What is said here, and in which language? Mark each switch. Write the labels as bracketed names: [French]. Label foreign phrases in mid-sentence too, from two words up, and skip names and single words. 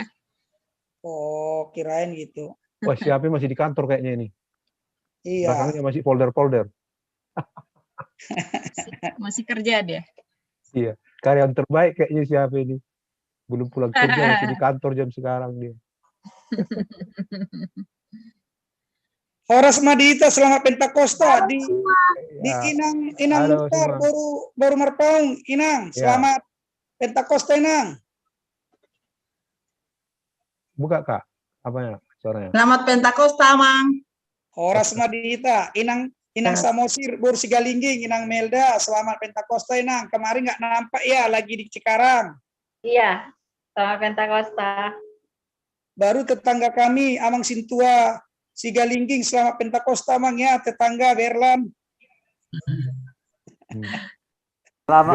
[Indonesian] Oh, kirain gitu. Wah, si HP masih di kantor kayaknya ini. Iya. Belakangnya masih folder-folder. Masih kerja dia. Iya, karyawan terbaik kayaknya si HP ini. Belum pulang kerja, masih di kantor jam sekarang dia. Horas Madhita selamat Pentakosta di Ya, Inang halo Mukhtar semua. baru Marpaung. Inang, Ya. selamat Pentakosta Inang. Buka Kak, apanya suaranya? Selamat Pentakosta, Mang. Horas Madhita, Inang Samosir, Bur Sigalingging, Inang Melda, selamat Pentakosta Inang. Kemarin nggak nampak ya, lagi di Cikarang. Iya, selamat Pentakosta. Baru tetangga kami, Amang Sintua, Sigalingging, selamat Pentakosta Mang ya, tetangga Berlan. Selamat